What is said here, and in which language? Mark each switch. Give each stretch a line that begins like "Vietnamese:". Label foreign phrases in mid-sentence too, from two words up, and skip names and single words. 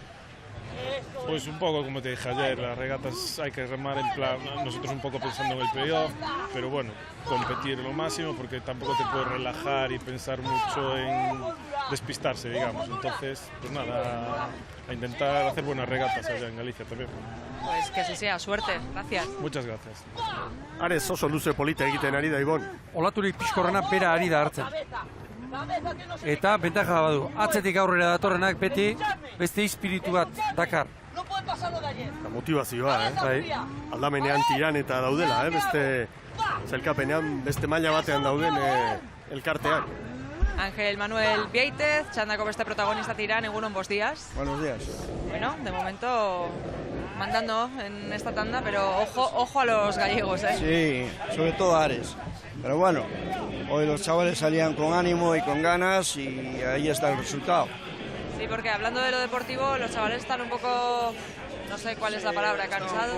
Spanish: Pues un poco como te dije ayer, las regatas hay que remar en plan, nosotros un poco pensando en el playoff, pero bueno, competir lo máximo porque tampoco te puedes relajar y pensar mucho en despistarse, digamos. Entonces, pues nada, a intentar hacer buenas regatas allá en Galicia también. Pues que así sea, suerte, gracias. Muchas gracias.
Basque: Ares oso luze polita egiten ari da, Ibon. Olaturik pixkorrena bera ari da hartzen. Eta bentaja badu, atzetik aurrera datorrenak beti beste espiritu bat dakar. Eta motivazioa, bai. Aldamenean Tiran eta daudela, beste zailkapenean beste maila batean dauden elkarteak. Ángel Manuel Vieitez, txandako beste protagonista Tirán, egunon,
Galician: bos días.
Spanish: Buenos días. Bueno, de momento mandando en esta tanda, pero ojo a los gallegos, ¿eh? Sí, sobre todo Ares. Pero bueno, hoy los chavales salían con ánimo y con ganas y ahí está el resultado. Sí, porque hablando de lo deportivo, los chavales están un poco, no sé cuál es la palabra, cansados.